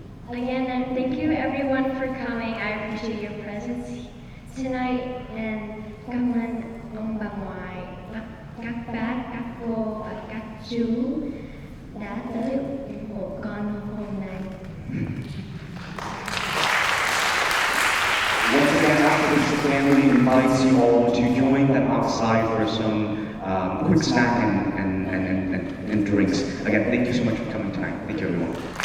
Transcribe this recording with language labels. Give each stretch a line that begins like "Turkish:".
English: Again, and thank you everyone for coming. I appreciate your presence tonight, and
Vietnamese: cảm ơn ông bà ngoại, các bác, các cô và các chú đã tới ủng hộ con hôm nay.
English: Once again, after this, the family invites you all to join them outside for some quick snack and drinks. Again, thank you so much for coming tonight. Thank you, everyone.